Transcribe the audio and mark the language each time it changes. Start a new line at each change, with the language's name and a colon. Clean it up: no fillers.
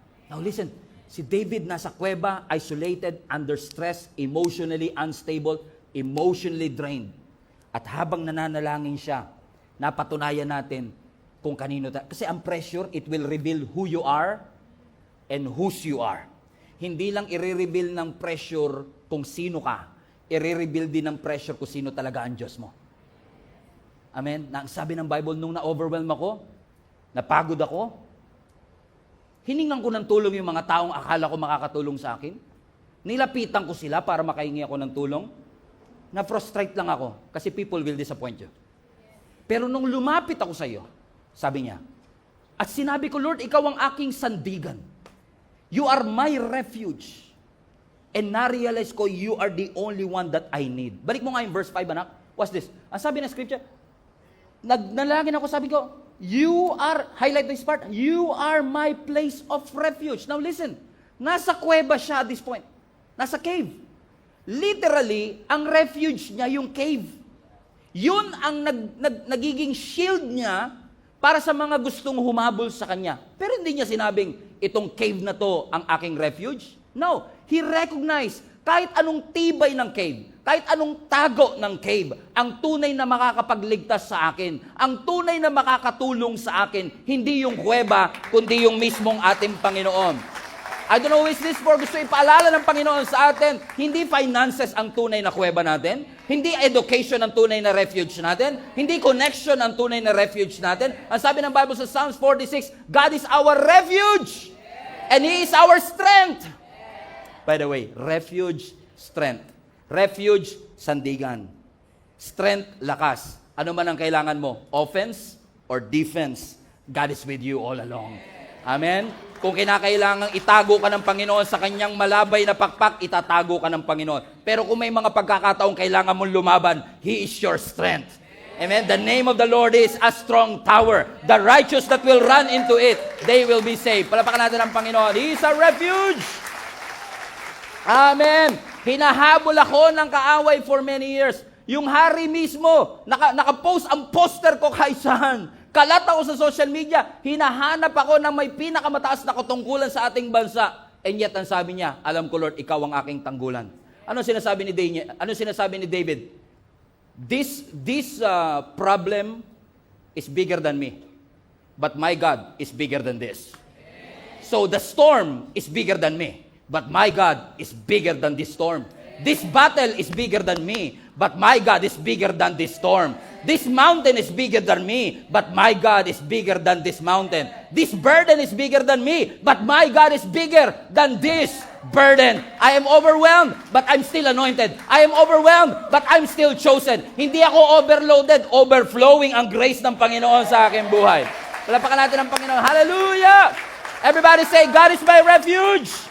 English: Now listen,
Filipino: si David nasa kuweba,
English: isolated, under stress, emotionally unstable, emotionally drained.
Filipino: At habang nananalangin siya, napatunayan natin kung kanino tayo. Kasi ang pressure,
English: it will reveal who you are and whose you are.
Filipino: Hindi lang i-reveal ng pressure kung sino ka. I-reveal din ng pressure kung sino talaga ang Diyos mo. Amen? Na ang sabi ng Bible, nung na-overwhelm ako, napagod ako, hiningan ko ng tulong yung mga taong akala ko makakatulong sa akin. Nilapitan ko sila para makahingi ako ng tulong. Na-frustrate lang ako kasi
English: people will disappoint you.
Filipino: Pero nung lumapit ako sa iyo, sabi niya, at sinabi ko, "Lord, ikaw ang aking sandigan.
English: You are my refuge." And
Filipino: na-realize ko,
English: you are the only one that I need.
Filipino: Balik mo nga yung verse 5, anak.
English: What's this?
Filipino: Ang sabi ng scripture, nagnalangin ako, sabi ko,
English: you are, highlight this part, you are my place of refuge.
Filipino: Now listen, nasa kuweba siya
English: at this point.
Filipino: Nasa cave. Literally, ang refuge niya yung cave. Yun ang nagiging shield niya para sa mga gustong humabol sa kanya. Pero hindi niya sinabing, itong cave na to ang aking refuge.
English: No, he recognized
Filipino: kahit anong tibay ng cave, kahit anong tago ng cave, ang tunay na makakapagligtas sa akin, ang tunay na makakatulong sa akin, hindi yung kuweba, kundi yung mismong ating Panginoon.
English: I don't know who is this for.
Filipino: Gusto ipaalala ng Panginoon sa atin, hindi finances ang tunay na kuweba natin, hindi education ang tunay na refuge natin, hindi connection ang tunay na refuge natin. Ang sabi ng Bible sa Psalms 46,
English: God is our refuge, and He is our strength. By the way, refuge, strength. Refuge, sandigan. Strength, lakas.
Filipino: Ano man ang kailangan mo,
English: offense or defense, God is with you all along. Amen?
Filipino: Kung kinakailangang itago ka ng Panginoon sa kanyang malabay na pakpak, itatago ka ng Panginoon. Pero kung may mga pagkakataong kailangan mong lumaban,
English: He is your strength.
Filipino: Amen?
English: The name of the Lord is a strong tower. The righteous that will run into it, they will be saved.
Filipino: Palapakan natin ang Panginoon.
English: He is a refuge. Amen.
Filipino: Hinahabol ako ng kaaway
English: for many years.
Filipino: Yung hari mismo, nakapost ang poster ko kahit saan. Kalat ako sa social media, hinahanap ako ng may pinakamataas na katungkulan sa ating bansa. And yet, ang sabi niya, alam ko Lord, ikaw ang aking tanggulan. Ano sinasabi ni David?
English: This problem is bigger than me. But my God is bigger than this. So the storm is bigger than me. But my God is bigger than this storm. This battle is bigger than me. But my God is bigger than this storm. This mountain is bigger than me. But my God is bigger than this mountain. This burden is bigger than me. But my God is bigger than this burden. I am overwhelmed, but I'm still anointed. I am overwhelmed, but I'm still chosen.
Filipino: Hindi ako overloaded, overflowing ang grace ng Panginoon sa aking buhay. Palapakan natin ang Panginoon.
English: Hallelujah! Everybody say, God is my refuge!